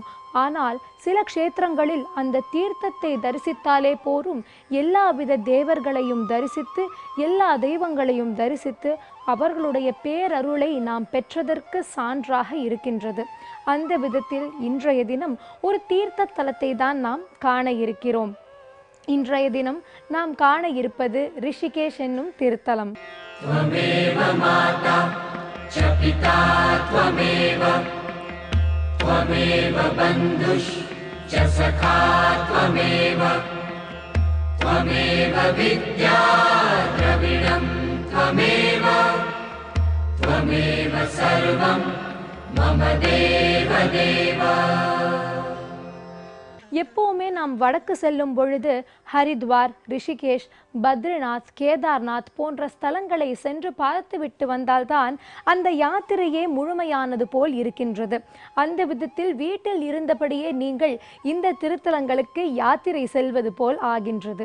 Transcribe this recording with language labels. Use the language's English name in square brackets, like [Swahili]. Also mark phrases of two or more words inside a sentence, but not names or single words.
[Tamil] ஆனால் சில க்ஷேத்திரங்களில் அந்த தீர்த்தத்தை தரிசித்தாலே போரும், எல்லாவித தேவர்களையும் தரிசித்து எல்லா தெய்வங்களையும் தரிசித்து அவர்களுடைய பேரருளை நாம் பெற்றதற்கு சான்றாக இருக்கின்றது. அந்த விதத்தில் இன்றைய தினம் ஒரு தீர்த்த தலத்தை தான் நாம் காண இருக்கிறோம். இன்றைய தினம் நாம் காண இருப்பது ரிஷிகேஷ் என்னும் திருத்தலம். [Sanskrit] त्वमेव बन्धुश्च सखा त्वमेव त्वमेव विद्या द्रविणं त्वमेव त्वमेव सर्वं मम देव देव. [Tamil] எப்போவுமே நாம் வடக்கு செல்லும் பொழுது ஹரித்வார், ரிஷிகேஷ், பத்ரிநாத், கேதார்நாத் போன்ற ஸ்தலங்களை சென்று பார்த்துவிட்டு வந்தால்தான் அந்த யாத்திரையே முழுமையானது போல் இருக்கின்றது. அந்த விதத்தில் வீட்டில் இருந்தபடியே நீங்கள் இந்த திருத்தலங்களுக்கு யாத்திரை செல்வது போல் ஆகின்றது.